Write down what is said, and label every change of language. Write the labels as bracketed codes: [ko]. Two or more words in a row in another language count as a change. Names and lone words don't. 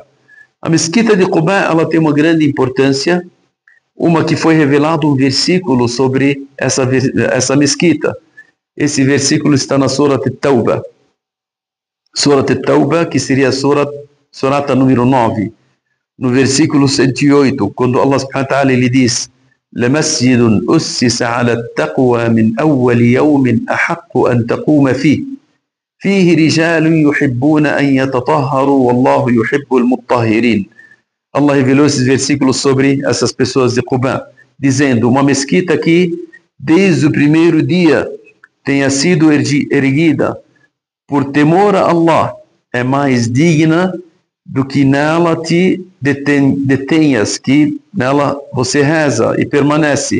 [pt] A mesquita de Quba ela tem uma grande importância, uma que foi revelado um versículo sobre essa mesquita. Esse versículo está na Surat At-Tawbah. Surat At-Tawbah, que seria a surata número 9. No versículo 108, quando Allah [ar] سبحانه وتعالى [pt] ele diz: [ar] لَمَسْجِدٌ أُسِّسَ عَلَى التَّقْوَى مِنْ أَوَّلِ يَوْمٍ أَحَقُّ أَنْ تَقُومَ فِيهِ فِيهِ رِجَالٌ يُحِبُّونَ أَنْ يَتَطَهَّرُوا وَاللَّهُ يُحِبُّ الْمُطَّهِّرِينَ. [pt] Allah revelou esses versículos sobre essas pessoas de Quba, dizendo: uma mesquita que desde o primeiro dia tenha sido erguida por temor a Allah é mais digna do que nela te detenhas, que nela você reza e permanece.